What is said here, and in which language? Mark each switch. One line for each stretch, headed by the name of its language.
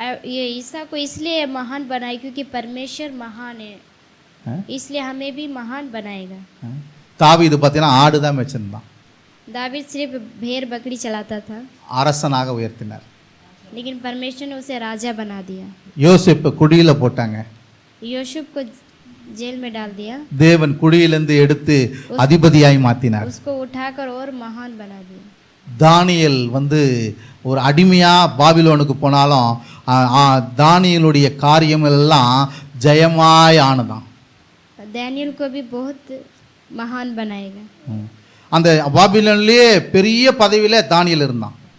Hindi: ये ईसा को इसलिए महान बनाए क्योंकि परमेश्वर महान है, इसलिए हमें भी महान बनाएगा।
Tamil: தாவீது பார்த்தீங்கன்னா ஆடு தான் வச்சிருந்தான்.
Hindi: दावीद सिर्फ भेड़ बकरी चलाता था,
Tamil: அரசனாக உயர்த்தினார்.
Hindi: लेकिन परमेश्वर ने उसे राजा बना दिया।
Tamil: யோசேப்பு குழியில போட்டாங்க,
Hindi: यूसुफ को जेल में डाल दिया,
Tamil: தேவன் குழியிலிருந்து எடுத்து அதிபதியாய் மாத்தினார்.
Hindi: उसको उठाकर और महान बना दिया।
Tamil: தானியேல் வந்து ஒரு அடிமையா பாபிலோனுக்கு போனாலும் தானியேலுடைய காரியம் எல்லாம் ஜெயமாய் ஆனதான்.
Hindi: दानियल को भी बहुत महान बनाएगा।
Tamil: அந்த பாபிலோன்லயே பெரிய பதவியில தானியேல் இருந்தான்.